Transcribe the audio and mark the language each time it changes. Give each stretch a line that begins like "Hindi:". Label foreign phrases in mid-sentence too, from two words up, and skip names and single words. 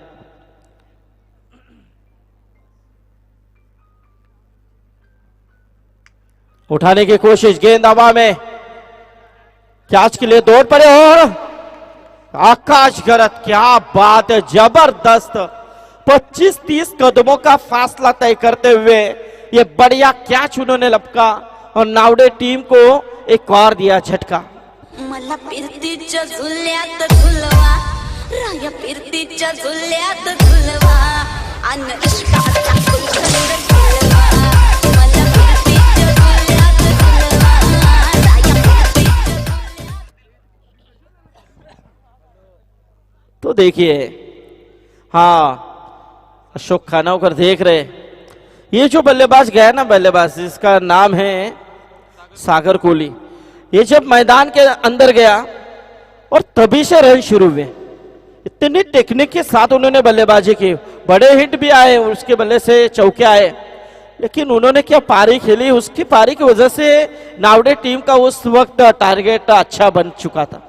Hindi: उठाने की कोशिश, गेंद हवा में, कैच के लिए दौड़ पड़े और आकाश गरत, क्या बात है, जबरदस्त 25-30 कदमों का फासला तय करते हुए ये बढ़िया कैच उन्होंने लपका और नावडे टीम को एक और दिया झटका।
Marathi: मला फिरतीच्या झुल्यात झुलवा, राया फिरतीच्या झुल्यात झुलवा, अन इश्काचा कुंचंद खेळवा, मला फिरतीच्या झुल्यात झुलवा, राया फिरतीच्या।
Hindi: तो देखिए, हाँ अशोक खानोकर देख रहे, ये जो बल्लेबाज गया ना, बल्लेबाज इसका नाम है सागर कोहली। ये जब मैदान के अंदर गया और तभी से रन शुरू हुए, इतनी टेक्निक के साथ उन्होंने बल्लेबाजी की, बड़े हिट भी आए, उसके बल्ले से चौके आए, लेकिन उन्होंने क्या पारी खेली, उसकी पारी की वजह से नावडे टीम का उस वक्त टारगेट अच्छा बन चुका था।